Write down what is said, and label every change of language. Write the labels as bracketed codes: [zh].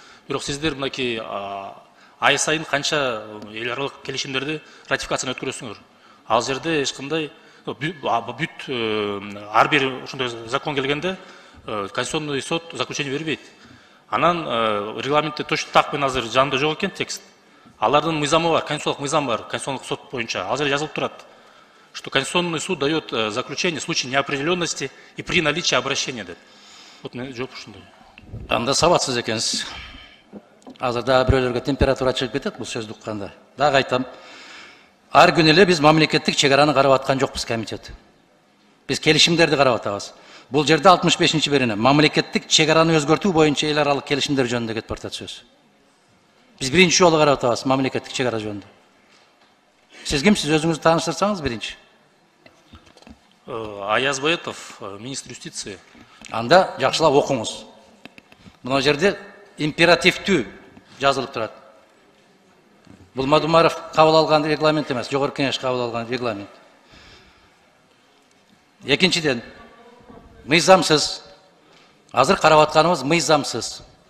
[ky] Бирок сиздер мынакей ай сайын канча эл аралык келишимдерди ратификацияны өткөрөсүңөр. Ал жерде эч кандай бүт ар бир ошондой закон келгенде Конституционный суд заключение бербейт. Анан регламентте [ru] точно так [ky] мен азыр жанында жок экен текст. Алардын мыйзамы бар, конституциялык мыйзам бар, Конституционный суд боюнча. Ал жерде жазылып турат, [ru] что Конституционный суд дает заключение в случае неопределенности и при наличии обращения. [ky] Вот мен жооп ушундай. Анда сабатсыз экенсиз. Азыр дагы бирөөлөргө температура чыгып кетет бул сөздү укканда. Дагы айтам. Ар күнү эле биз мамлекеттик чек араны карап аткан жокпуз комитет. Биз келишимдерди карап атабыз. Бул жерде 65-берене мамлекеттик чек араны өзгөртүү боюнча эл аралык келишимдер жөнүндө кетип барат сөз. Биз биринчи жолу карап атабыз мамлекеттик чек ара жөнүндө. Сиз кимсиз, өзүңүздү тааныштырсаңыз биринчи. [ru] Аяз Боетов, министр юстиции. [ky] Анда жакшылап окуңуз. Мына жерде императивдүү жазылып турат. Бул Мадумаров кабыл алган регламент эмес, жогорку кеңеш кабыл алган регламент. Экинчиден, мыйзамсыз. Азыр карап атканыбыз мыйзамсыз.